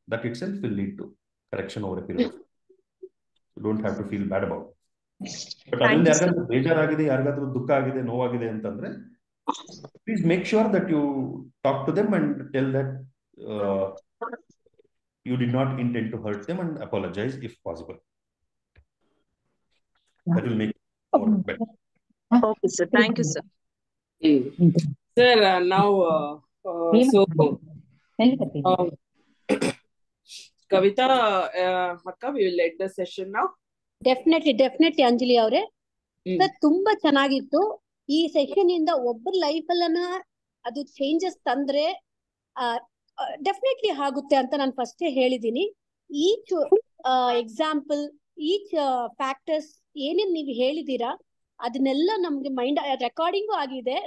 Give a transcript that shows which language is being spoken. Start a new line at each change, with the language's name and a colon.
English: That itself will lead to correction over a period. Don't have to feel bad about. But
Kannada: ಅದರಿಂದ ಯಾರಿಗಾದ್ರೂ ಬೇಜಾರಾಗಿದೆ, ಯಾರಿಗಾದ್ರೂ ದುಃಖ ಆಗಿದೆ, ನೋವಾಗಿದೆ ಅಂತಂದ್ರೆ
English: Please make sure that you talk to them and tell that you did not intend to hurt them and apologize if possible. That will make it more better. Okay, sir. Thank you, sir. Sir, now, so Kavita, Akka, we will end the session now.
Kannada: Definitely Anjali ಅವರೇ, sir ತುಂಬಾ ಚೆನ್ನಾಗಿತ್ತು. ಈ session ಇಂದ ಒಬ್ಬರ life ಅಲ್ಲನ ಅದು changes ತಂದ್ರೆ definitely ಆಗುತ್ತೆ ಅಂತ ನಾನು ಫಸ್ಟ್ ಹೇಳಿದೀನಿ. ಈಚ್ ಎಕ್ಸಾಂಪಲ್, ಈಚ್ ಫ್ಯಾಕ್ಟರ್ಸ್ ಏನೇನ್ ನೀವು ಹೇಳಿದೀರಾ ಅದನ್ನೆಲ್ಲ ನಮ್ಗೆ ಮೈಂಡ್ ರೆಕಾರ್ಡಿಂಗು ಆಗಿದೆ.